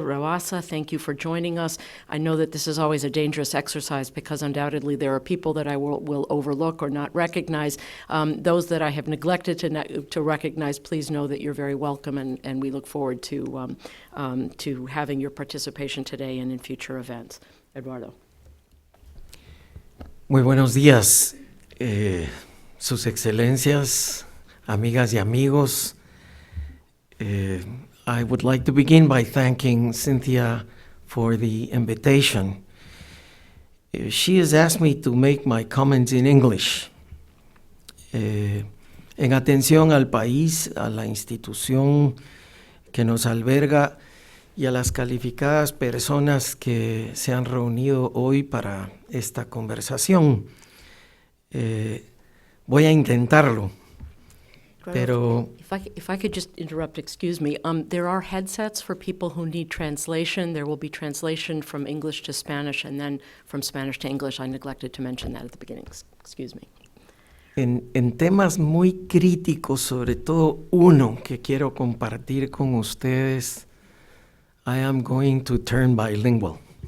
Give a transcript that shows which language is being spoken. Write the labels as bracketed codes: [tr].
[en] Rabasa, thank you for joining us. I know that this is always a dangerous exercise because undoubtedly there are people that I will overlook or not recognize. Those that I have neglected to recognize, please know that you're very welcome, and we look forward to having your participation today and in future events. Eduardo. [es] Muy buenos días, sus excelencias, amigas y amigos. [en] I would like to begin by thanking Cynthia for the invitation. She has asked me to make my comments in English. [es] En atención al país, a la institución que nos alberga y a las calificadas personas que se han reunido hoy para esta conversación. Voy a intentarlo, pero... [en] If I could just interrupt, excuse me. There are headsets for people who need translation. There will be translation from English to Spanish and then from Spanish to English. I neglected to mention that at the beginning. Excuse me. [es] En temas muy críticos, sobre todo uno que quiero compartir con ustedes, [en] I am going to turn bilingual.